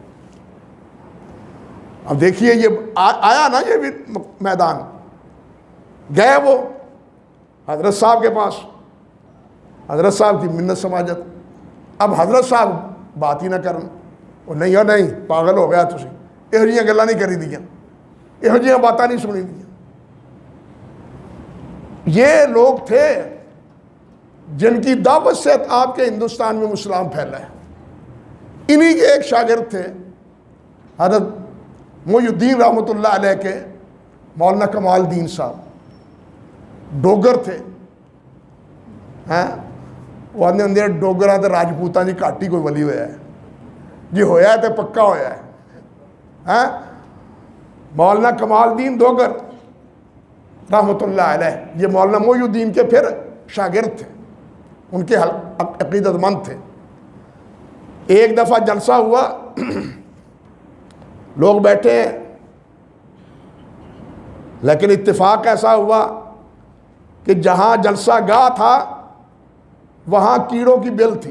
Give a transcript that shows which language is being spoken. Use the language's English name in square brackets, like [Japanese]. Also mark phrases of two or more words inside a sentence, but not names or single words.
[Urdu] اب دیکھیے یہ آیا نا یہ بھی میدان. گئے وہ حضرت صاحب کے پاس, حضرت صاحب کی منت سماجت. اب حضرت صاحب بات ہی نہ [Punjabi] کرن, وہ نہیں پاگل ہو گیا تسی, یہو جیاں گلاں نہیں کری دیاں, یہو جیاں باتاں نہیں سنی دیاں. [Urdu] یہ لوگ تھے جن کی دعوت سے آپ کے ہندوستان میں اسلام پھیلا ہے. انہی کے ایک شاگرد تھے حضرت محی الدین رحمۃ اللہ علیہ کے مولانا کمال الدین صاحب, ڈوگر تھے. [Punjabi] وہ آدھے ہوں ڈوگراں تے راجپوتاں دی گھٹ ہی کوئی ولی ہویا ہے, جی ہویا ہے تے پکا ہویا ہے. [Urdu] مولانا کمال الدین ڈوگر رحمۃ اللہ علیہ, یہ مولانا محی الدین کے پھر شاگرد تھے، ان کے عقیدت مند تھے۔ ایک دفعہ جلسہ ہوا، لوگ بیٹھے ہیں، لیکن اتفاق ایسا ہوا کہ جہاں جلسہ گاہ تھا وہاں کیڑوں کی بل تھی۔